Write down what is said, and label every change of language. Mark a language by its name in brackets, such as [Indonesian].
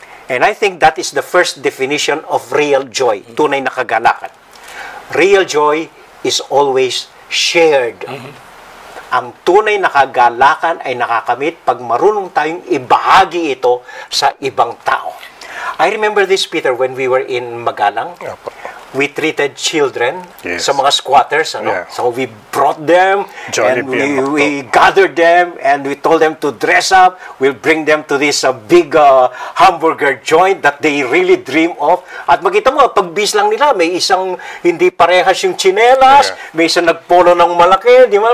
[English] And I think that is the first definition of real joy, [Filipino] tunay na kagalakan. [English] Real joy is always shared. [Filipino] Ang tunay na kagalakan ay nakakamit pag marunong tayong ibahagi ito sa ibang tao. [English] I remember this, Peter, when we were in Magalang. We treated children [Filipino] sa mga squatters. [English] So we brought them, and we gathered them, and we told them to dress up. We'll bring them to this big hamburger joint that they really dream of. [Filipino] At makita mo, pagbis lang nila, may isang hindi parehas yung tsinelas, may isang nagpolo ng malaki, di ba?